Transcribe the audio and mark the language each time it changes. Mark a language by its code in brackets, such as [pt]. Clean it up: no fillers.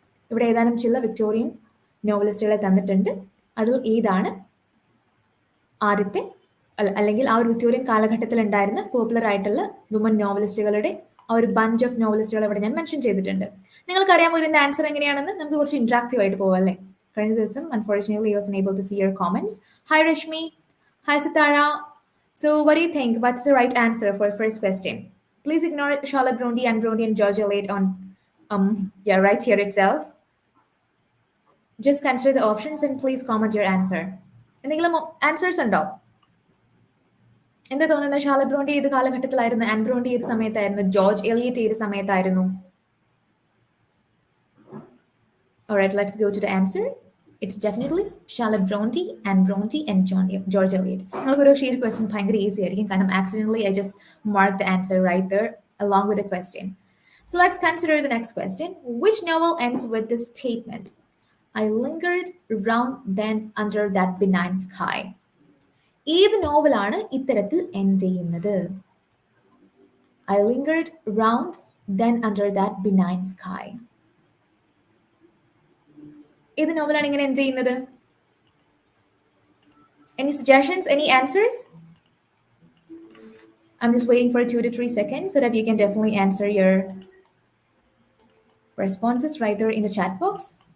[ml] ഇവിടെ ഏതാനും ചില വിക്ടോറിയൻ നോവലിസ്റ്റുകളെ തന്നിട്ടുണ്ട്. അതിൽ ഏതാണ് ആദ്യത്തെ അല്ലെങ്കിൽ ആ ഒരു വിക്ടോറിയൻ കാലഘട്ടത്തിൽ ഉണ്ടായിരുന്ന പോപ്പുലർ ആയിട്ടുള്ള വുമൻ നോവലിസ്റ്റുകളുടെ ആ ഒരു ബഞ്ച് ഓഫ് നോവലിസ്റ്റുകൾ ഇവിടെ ഞാൻ മെൻഷൻ ചെയ്തിട്ടുണ്ട്. നിങ്ങൾക്കറിയാമോ ഇതിന്റെ ആൻസർ എങ്ങനെയാണെന്ന്? നമുക്ക് കുറച്ച് ഇന്ററാക്റ്റീവ് ആയിട്ട് പോവാം അല്ലേ? കഴിഞ്ഞ ദിവസം [en] Unfortunately I was unable to see your comments. Hi Rashmi. Hi Sitara. So what do you think? What's the right answer for the first question? Please ignore Charlotte Bronte, Anne Bronte and George Eliot on right here itself. Just consider the options and please comment your answer. [ml] എന്തെങ്കിലും answers ഉണ്ടോ? എന്താ തോന്നുന്നത്? Charlotte Brontë ഏത് കാലഘട്ടത്തിലായിരുന്നു? An Brontë ഏത് സമയത്തായിരുന്നു? George Eliot ഏത് സമയത്തായിരുന്നു? [en] Alright, let's go to the answer. It's definitely Charlotte Bronte, Anne Bronte and George Eliot. [ml] നിങ്ങൾക്ക് ഒരു ഷീറ്റ് ക്വസ്റ്റ്യൻ ഭയങ്കര ഈസി ആയിരിക്കും, കാരണം [en] accidentally I just marked the answer right there along with the question. So let's consider the next question. Which novel ends with this statement? I lingered round then under that benign sky. [ml] ഏത് നോവലാണ് ഇത്തരത്തിൽ end ചെയ്യുന്നത്? [en] I lingered round then under that benign sky. [ml] ഏത് നോവലാണ് ഇങ്ങനെ end ചെയ്യുന്നത്? [en] Any suggestions? Any answers? I'm just waiting for 2 to 3 seconds so that you can definitely answer your responses right there in the chat box.